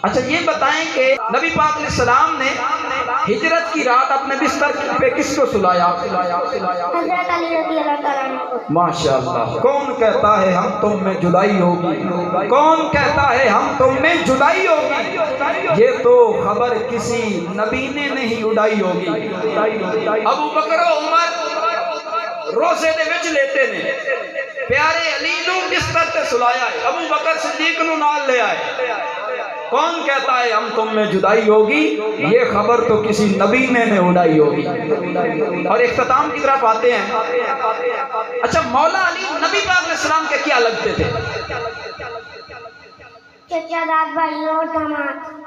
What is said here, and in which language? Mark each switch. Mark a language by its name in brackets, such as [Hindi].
[Urdu] اچھا یہ بتائیں کہ نبی پاک علیہ السلام نے ہجرت کی رات اپنے بستر پہ کس کو سلایا؟ حضرت علی رضی اللہ تعالیٰ عنہ کو. ماشاءاللہ. کون کہتا ہے ہم تم میں جدائی ہوگی؟ کون کہتا ہے ہم تم میں جدائی ہوگی؟ یہ تو خبر کسی نبی نے نہیں اڑائی ہوگی. [Punjabi] ابو بکر و عمر روزے دے وچ لیتے نے، پیارے علی نو بستر تے سلایا ہے، ابو بکر صدیق نو نال لے آئے. [Urdu] کون کہتا ہے ہم تم میں جدائی ہوگی؟ یہ خبر تو کسی نبی نے اڑائی ہوگی. اور اختتام کی طرف آتے ہیں. اچھا مولا علی نبی پاک علیہ السلام کے کیا لگتے تھے؟ چچا، داد بھائی اور داماد.